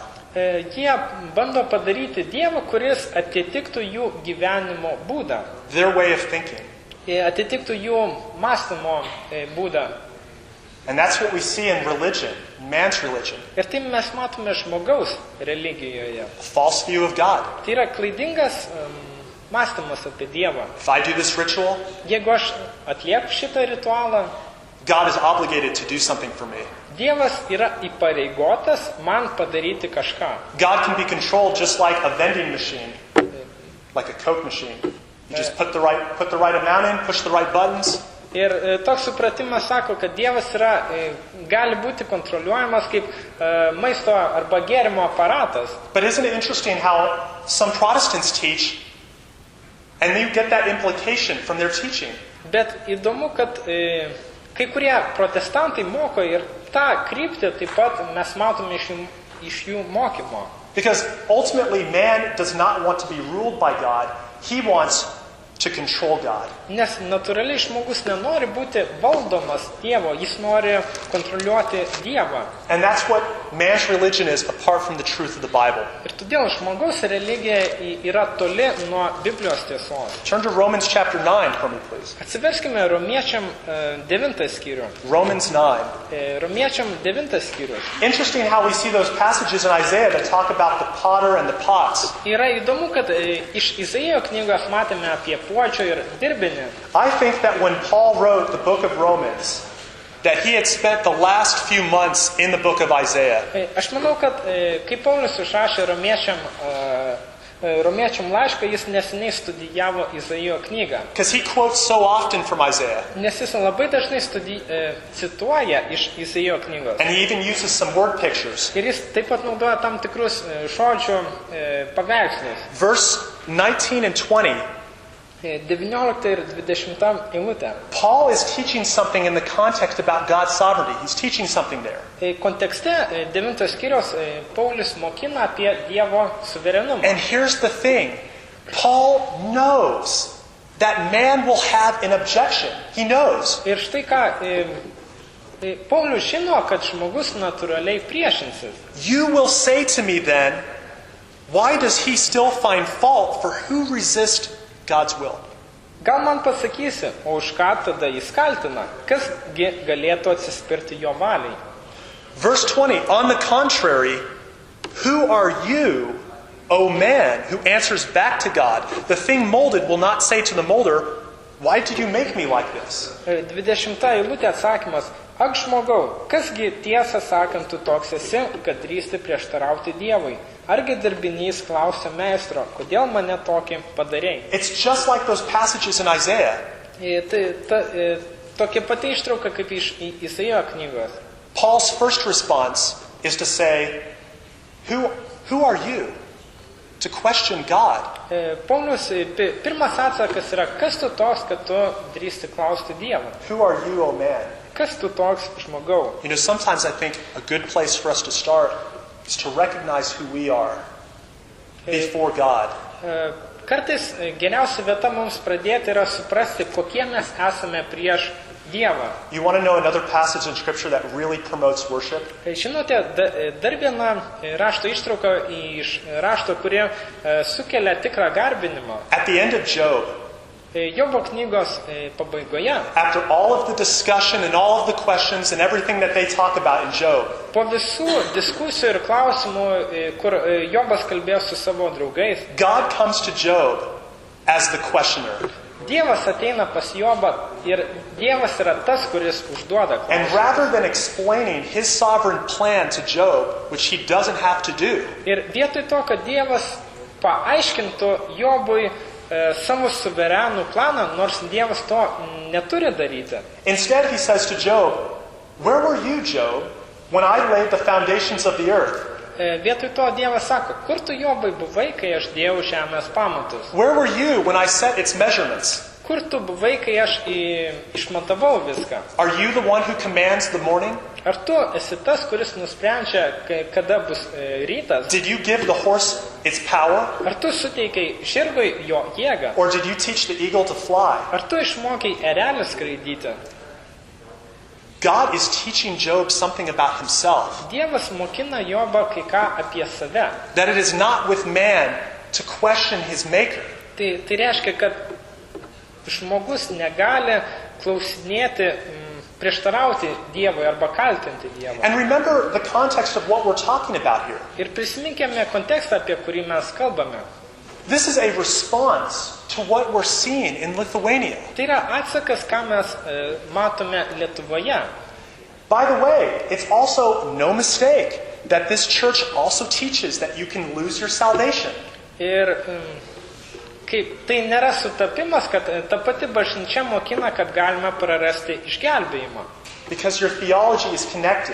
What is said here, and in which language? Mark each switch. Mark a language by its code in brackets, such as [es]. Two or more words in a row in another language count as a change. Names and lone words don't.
[lt] Jie bando padaryti Dievą, kuris atitiktų jų gyvenimo būdą, [en] Their way of thinking. [lt] atitiktų jų mąstymo būdą. [en] And that's what we see in religion, man's religion. [lt] Ir tai mes matome žmogaus religijoje. [en] A false view of God. [lt] Tai yra klaidingas mąstymas apie Dievą. [en] If I do this ritual, [lt] Jeigu aš atlieku šitą ritualą, [en] God is obligated to do something for me. [lt] Dievas yra įpareigotas man padaryti kažką. [en] God can be controlled just like a vending machine, like a Coke machine. You just put the right amount in, push the right buttons. [lt] Ir toks supratimas sako, kad Dievas yra, gali būti kontroliuojamas kaip maisto arba gėrimo aparatas. [en] But isn't it interesting how some Protestants teach, and you get that implication from their teaching? [lt] Bet įdomu, kad kai kurie protestantai moko ir tą kryptį taip pat mes matome iš jų mokymo. [en] Because ultimately man does not want to be ruled by God. He wants to control God. [lt] Nes natūraliai žmogus nenori būti valdomas Dievo, jis nori kontroliuoti Dievą. [en] And that's what man's religion is apart from the truth of the Bible. [lt] Ir todėl žmogaus religija yra toli nuo Biblijos tiesos. [en] Turn to Romans chapter 9 for me, please. [lt] Atsiverskime Romiečiam 9 skyrių. [en] Romans 9. [lt] Romiečiam 9 skyrius. [en] Interesting how we see those passages in Isaiah that talk about the potter and the pots. [lt] Yra įdomu, kad iš Izaijo knygos matėme apie puočio ir dirbinį. [en] I think that when Paul wrote the book of Romans, that he had spent the last few months in the book of Isaiah. [lt] Aš manau, kad kai Paulius išrašė Romiečiam laišką, jis neseniai studijavo Izaijo knygą. [en] Because he quotes so often from Isaiah. [lt] Nes jis labai dažnai cituoja iš Izaijo knygos. [en] And he even uses some word pictures. [lt] Ir jis taip pat naudoja tam tikrus žodžių paveikslus. [en] Verse 19 and 20. [lt] 19 ir 20 eilutė. [en] Paul is teaching something in the context about God's sovereignty. He's teaching something there. [lt] Kontekste 9 skyriaus Paulius mokina apie Dievo suverenumą. [en] And here's the thing. Paul knows that man will have an objection. He knows. [lt] Ir štai ką, Paulius žino, kad žmogus natūraliai priešinsis. [en] You will say to me then, why does he still find fault for who resist God's will? [lt] Gal man pasakysi, o už ką tada jis kaltina? Kasgi galėtų atsispirti jo valiai? [en] Verse 20, on the contrary, who are you, O man, who answers back to God? The thing molded will not say to the molder, why did you make me like this? [lt] 20 eilutė atsakymas. Ak žmogau, kasgi tiesą sakant tu toks esi, kad drįsti prieštarauti Dievui? Argi darbinys klausia meistro, kodėl mane tokį padarei? [en] It's just like those passages in Isaiah. [lt] Tokia pati ištrauka kaip iš Izaijo knygos. [en] Paul's first response is to say, who are you to question God? [lt] Paulius pirmas atsakas yra, kas tu toks, kad tu drįsti klausti Dievą? [en] Who are you, O man? [lt] Kas tu toks žmogau? [en] You know, sometimes I think a good place for us to start is to recognize who we are before God. [lt] Kartais geriausia vieta mums pradėti yra suprasti, kokie mes esame prieš Dievą. [en] You want to know another passage in Scripture that really promotes worship? [lt] Žinote, dar viena rašto ištrauka iš rašto, kurie sukelia tikrą garbinimą. [en] At the end of Job, [lt] Jobo knygos pabaigoje, [en] after all of the discussion and all of the questions and everything that they talk about in Job, [lt] po visų diskusijų ir klausimų, kur Jobas kalbėjo su savo draugais, [en] God comes to Job as the questioner. [lt] Dievas ateina pas Jobą ir Dievas yra tas, kuris užduoda [en] And [lt] klausimą. [en] rather than explaining his sovereign plan to Job, which he doesn't have to do, [lt] Ir vietoj to, kad Dievas paaiškintų Jobui savo suverenų planą, nors Dievas to neturi daryti. [en] instead he says to Job, where were you, Job, when I laid the foundations of the earth? [lt] Vietoj to Dievas sako, kur tu Jobai buvai, kai aš dėjau žemės pamatus? [en] Where were you when I set its measurements? [lt] Kur tu buvai, kai aš išmatavau viską? [en] Are you the one who commands the morning? [lt] Ar tu esi tas, kuris nusprendžia, kada bus rytas? [en] Did you give the horse its power? [lt] Ar tu suteikai žirgui jo jėgą? [en] Or did you teach the eagle to fly? [lt] Ar tu išmokai erelį skraidyti? [en] God is teaching Job something about himself. [lt] Dievas mokina Jobą kai ką apie save. [en] That it is not with man to question his maker. [lt] Tai reiškia, kad žmogus negali klausinėti, prieštarauti Dievui arba kaltinti Dievą. [en] And remember the context of what we're talking about here. [lt] Ir prisiminkime kontekstą, apie kurį mes kalbame. [en] This is a response to what we're seeing in Lithuania. [lt] Tai yra atsakas, ką mes matome Lietuvoje. [en] By the way, it's also no mistake that this church also teaches that you can lose your salvation. [lt] Ir kaip tai nėra sutapimas, kad ta pati bažnyčia mokina, kad galime prarasti išgelbėjimą. [en] Because your theology is connected.